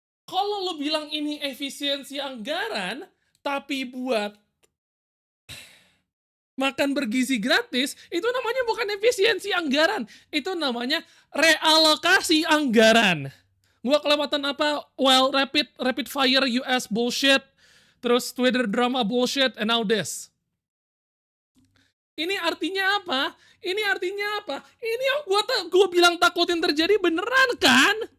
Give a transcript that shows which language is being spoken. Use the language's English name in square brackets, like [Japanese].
[Indonesian] Kalau lu bilang ini efisiensi anggaran, tapi buat makan bergizi gratis, itu namanya bukan efisiensi anggaran, itu namanya realokasi anggaran. Gua kelewatan apa? [English] Well, rapid fire US bullshit, terus Twitter drama bullshit, and now this. [Indonesian] Ini artinya apa? Ini artinya apa? Ini yang gua bilang takutin terjadi beneran kan?